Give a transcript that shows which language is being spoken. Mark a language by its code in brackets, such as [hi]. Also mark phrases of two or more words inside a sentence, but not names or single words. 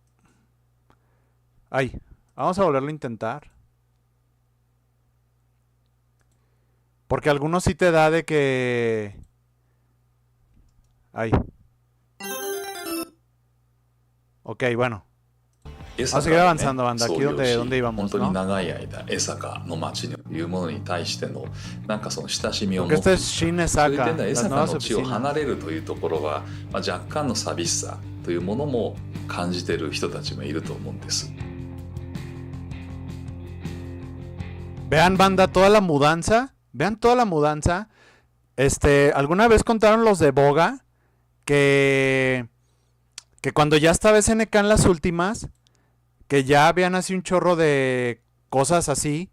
[es] Ay, vamos a volverlo a intentar. Porque algunos sí te da de que... Ay. Ok, bueno. Vamos a seguir avanzando, banda. Aquí donde íbamos, [ja] 本当に [es] ¿no? [ja] 長い間江坂の町というものに対してのなんかその親しみを持 [es] Porque [ja] っ [es] este [ja] て [es] es Shin [ja] そういう [es] Esaka, [ja] 点では江 [es] las [ja] 坂 [es] nuevas [ja] の地を [es] oficinas. [ja] 離れるというところは、若干の寂しさというものも感じている人たちもいると思うんです。 [es] Vean, banda, toda la mudanza. Vean toda la mudanza. ¿Alguna vez contaron los de Boga que cuando ya estaba SNK en las últimas, que ya habían así un chorro de cosas así?